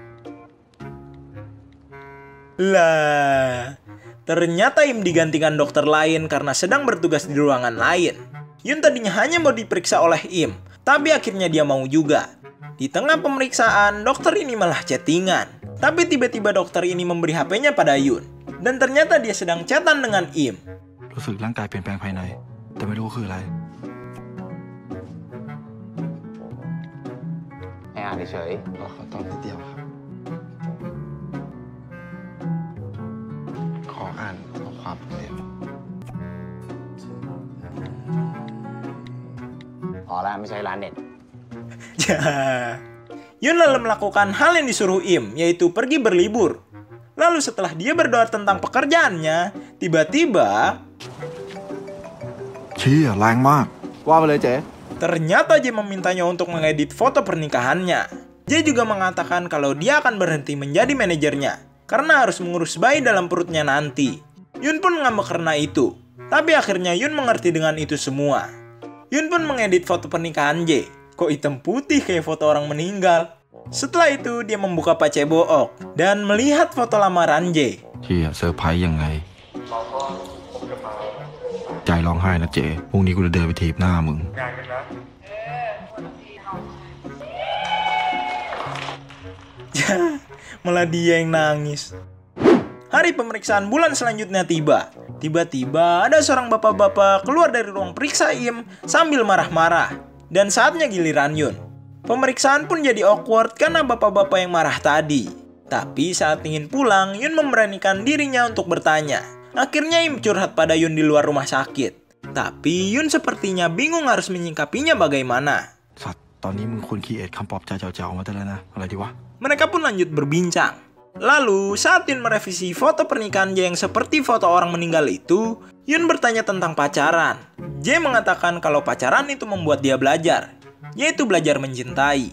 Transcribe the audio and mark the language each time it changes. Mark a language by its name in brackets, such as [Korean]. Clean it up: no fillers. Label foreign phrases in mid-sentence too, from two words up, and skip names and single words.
[Indonesian] Ternyata Im digantikan dokter lain karena sedang bertugas di ruangan lain. Yun tadinya hanya mau diperiksa oleh Im, tapi akhirnya dia mau juga. Di tengah pemeriksaan, dokter ini malah chattingan. Tapi tiba-tiba dokter ini memberi HP-nya pada Yun. Dan ternyata dia sedang chatan dengan Im. [Thai] รู้สึกร่างกายเปลี่ยนแปลงภายในแต่ไม่รู้คืออะไร ให้อ่านเฉย ขอตอบนิดเดียวครับ ขออ่านข้อความเดียว พอแล้วไม่ใช่ร้านเน็ต [Indonesian] Yun lalu melakukan hal yang disuruh Im, yaitu pergi berlibur. Lalu setelah dia berdoa tentang pekerjaannya, tiba-tiba... [Thai] เชี่ยแรงมาก ว่าไปเลยเจ๊ [Indonesian] Ternyata dia memintanya untuk mengedit foto pernikahannya. Dia juga mengatakan kalau dia akan berhenti menjadi manajernya, karena harus mengurus bayi dalam perutnya nanti. Yun pun ngambek karena itu. Tapi akhirnya Yun mengerti dengan itu semua. Yun pun mengedit foto pernikahan J. Kok hitam putih kayak foto orang meninggal? Setelah itu dia membuka Pacebook dan melihat foto lamaran J. [Thai] เชี่ยเซอร์ไพรส์ยังไง ใจร้องไห้นะเจ๊พรุ่งนี้กูจะเดินไปถีบหน้ามึง [Indonesian] Malah dia yang nangis. Hari pemeriksaan bulan selanjutnya tiba. Tiba-tiba ada seorang bapak-bapak keluar dari ruang periksa Im sambil marah-marah. Dan saatnya giliran Yun. Pemeriksaan pun jadi awkward karena bapak-bapak yang marah tadi. Tapi saat ingin pulang, Yun memberanikan dirinya untuk bertanya. Akhirnya Im curhat pada Yun di luar rumah sakit. Tapi Yun sepertinya bingung harus menyingkapinya bagaimana. [Thai] สัตว์ตอนนี้มึงควรคีเอทคำปลอบใจเจ๋วๆมาได้แล้วนะอะไรดีวะ [Indonesian] Mereka pun lanjut berbincang. Lalu, saat Yun merevisi foto pernikahan Jae yang seperti foto orang meninggal itu, Yun bertanya tentang pacaran. Jae mengatakan kalau pacaran itu membuat dia belajar, yaitu belajar mencintai.